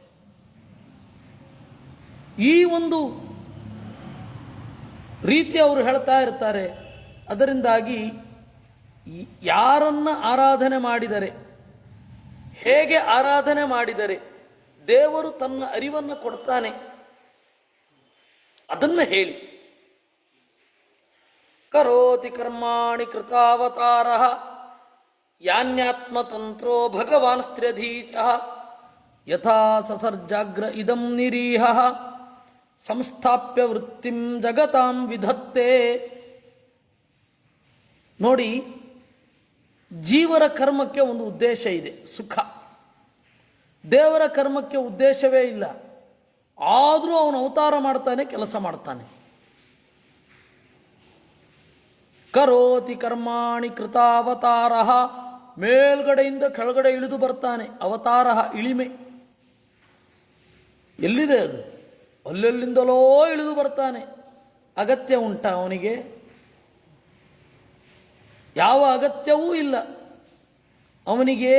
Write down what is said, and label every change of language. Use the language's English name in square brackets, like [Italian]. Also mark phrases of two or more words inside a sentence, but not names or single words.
[Kannada] ಈ ಒಂದು ರೀತಿ ಅವರು ಹೇಳ್ತಾ ಇರ್ತಾರೆ. ಅದರಿಂದಾಗಿ ಯಾರನ್ನ ಆರಾಧನೆ ಮಾಡಿದರೆ, ಹೇಗೆ ಆರಾಧನೆ ಮಾಡಿದರೆ ದೇವರು ತನ್ನ ಅರಿವನ್ನು ಕೊಡ್ತಾನೆ ಅದನ್ನು ಹೇಳಿ. [Sanskrit] ಕರೋತಿ ಕರ್ಮಾಣಿ ಕೃತಾವತಾರಃ ಯಾನ್ಯಾತ್ಮತಂತ್ರೋ ಭಗವಾನ್ ಸ್ತ್ರ್ಯಧೀಚಃ ಯಥಾ ಸಸರ್ಜಾಗ್ರ ಇದಂ ನಿರೀಹಃ ಸಂಸ್ಥಾಪ್ಯ ವೃತ್ತಿಂ ಜಗತಾಂ ವಿಧತ್ತೆ. [Kannada] ನೋಡಿ, ಜೀವರ ಕರ್ಮಕ್ಕೆ ಒಂದು ಉದ್ದೇಶ ಇದೆ, ಸುಖ. ದೇವರ ಕರ್ಮಕ್ಕೆ ಉದ್ದೇಶವೇ ಇಲ್ಲ. ಆದರೂ ಅವನು ಅವತಾರ ಮಾಡ್ತಾನೆ, ಕೆಲಸ ಮಾಡ್ತಾನೆ. [Sanskrit] ಕರೋತಿ ಕರ್ಮಾಣಿ ಕೃತಾವತಾರಃ, [Kannada] ಮೇಲ್ಗಡೆಯಿಂದ ಕೆಳಗಡೆ ಇಳಿದು ಬರ್ತಾನೆ. ಅವತಾರ ಇಳಿಮೆ. ಎಲ್ಲಿದೆ ಅದು? ಅಲ್ಲೆಲ್ಲಿಂದಲೋ ಇಳಿದು ಬರ್ತಾನೆ. ಅಗತ್ಯ ಉಂಟಾ ಅವನಿಗೆ? ಯಾವ ಅಗತ್ಯವೂ ಇಲ್ಲ ಅವನಿಗೆ.